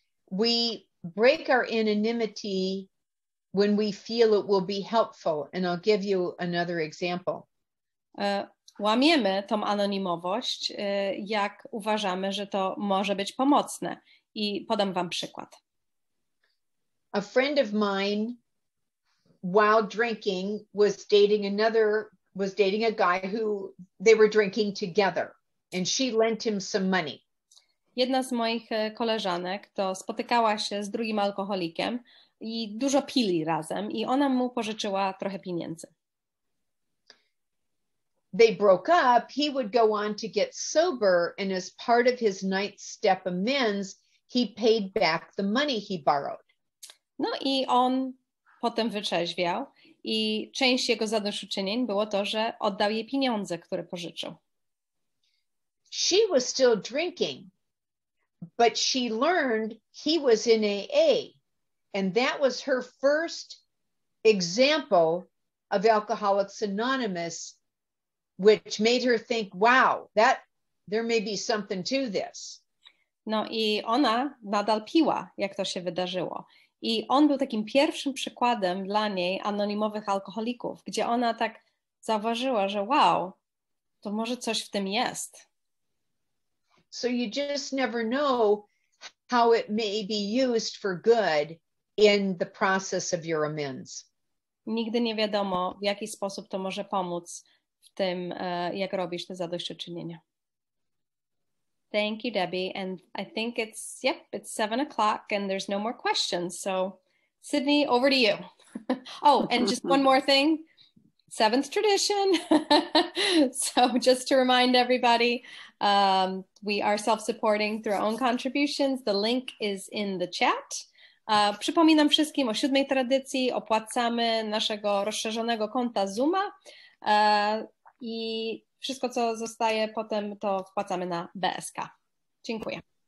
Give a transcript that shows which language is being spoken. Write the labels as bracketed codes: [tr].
[en] We break our anonymity when we feel it will be helpful. And I'll give you another example. [pl] Łamiemy tą anonimowość, jak uważamy, że to może być pomocne. I podam wam przykład. [en] A friend of mine, while drinking, was dating a guy who they were drinking together, and she lent him some money. [pl] Jedna z moich koleżanek to spotykała się z drugim alkoholikiem i dużo pili razem i ona mu pożyczyła trochę pieniędzy. [en] They broke up. He would go on to get sober, and as part of his ninth step amends, he paid back the money he borrowed. [pl] No i on potem wyczeźwiał i część jego zadośćuczynień było to, że oddał jej pieniądze, które pożyczył. [en] She was still drinking, but she learned he was in AA, and that was her first example of Alcoholics Anonymous, which made her think, wow, there may be something to this. [pl] No i ona nadal piła, jak to się wydarzyło. I on był takim pierwszym przykładem dla niej anonimowych alkoholików, gdzie ona tak zauważyła, że wow, to może coś w tym jest. [en] So you just never know how it may be used for good in the process of your amends. [pl] Nigdy nie wiadomo, w jaki sposób to może pomóc w tym, jak robisz te zadośćuczynienia. [en] Thank you, Debbie. And I think it's 7 o'clock and there's no more questions. So Sydney, over to you. Oh, and just one more thing. 7th tradition. So just to remind everybody, we are self-supporting through our own contributions. The link is in the chat. [pl] Przypominam wszystkim o 7. tradycji, opłacamy naszego rozszerzonego konta Zooma i wszystko, co zostaje potem, to wpłacamy na BSK. Dziękuję.